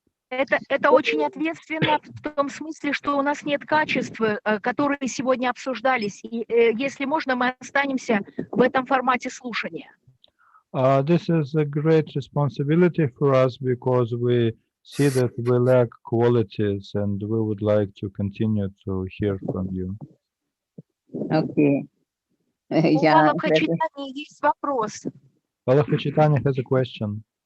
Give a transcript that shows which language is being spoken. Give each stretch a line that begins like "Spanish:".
Russian: Это очень ответственно в том смысле, что у нас нет качеств, которые сегодня обсуждались. И, если можно, мы останемся в этом формате слушания.
English: This is a great responsibility for us because we see that we lack qualities and we would like to continue to hear from you. Okay.
Russian: У Валабхачитани есть вопрос.
English: Vallabhachitanya has a question.